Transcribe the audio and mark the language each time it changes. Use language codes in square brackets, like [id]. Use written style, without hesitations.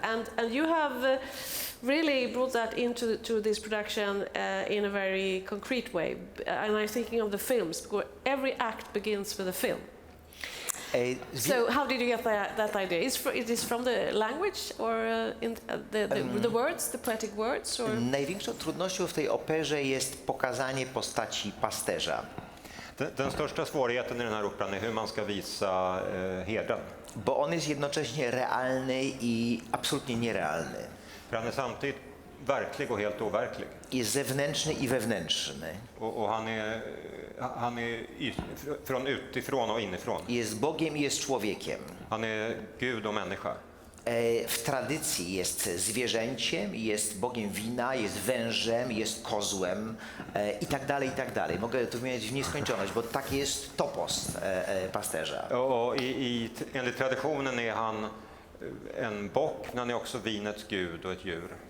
[en] And you have really brought that into this production in a very concrete way. And I'm thinking of the films, because every act begins with a film. So how did you get that idea? Is this from the language or the words, the poetic words? Or? [pl] Największą trudnością w tej operze jest pokazanie postaci pasterza. [sv] Den största svårigheten i den här operan är hur man ska visa herden. [pl] Bo on jest jednocześnie realny i absolutnie nierealny. [sv] För han är samtidigt verklig och helt overklig. [pl] Jest zewnętrzny i wewnętrzny. [sv] Och han är från utifrån och inifrån. [pl] Jest Bogiem i jest człowiekiem. [sv] Han är Gud och människa. [pl] W tradycji jest zwierzęciem, jest Bogiem wina, jest wężem, jest kozłem i tak dalej, i tak dalej. Mogę tu wymieniać w nieskończoność, bo taki jest topos pasterza. [sv] Och enligt traditionen är han en bock, men han är också vinets gud och ett djur.